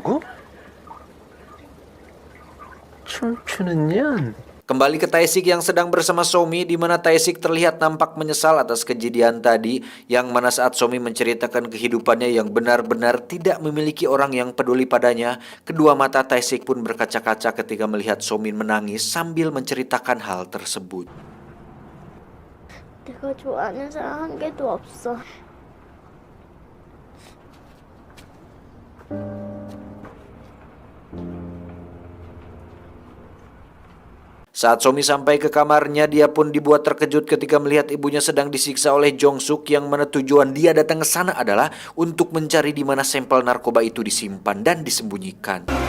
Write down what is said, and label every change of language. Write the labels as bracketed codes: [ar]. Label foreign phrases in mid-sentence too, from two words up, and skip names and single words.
[id] Kembali ke Tae-sik yang sedang bersama Somi, di mana Tae-sik terlihat nampak menyesal atas kejadian tadi, yang mana saat Somi menceritakan kehidupannya yang benar-benar tidak memiliki orang yang peduli padanya, kedua mata Tae-sik pun berkaca-kaca ketika melihat Somi menangis sambil menceritakan hal tersebut. [ko] 내가 좋아하는 사람 한 개도 없어. [id] Saat Somi sampai ke kamarnya, dia pun dibuat terkejut ketika melihat ibunya sedang disiksa oleh Jong Suk, yang mana tujuan dia datang ke sana adalah untuk mencari di mana sampel narkoba itu disimpan dan disembunyikan.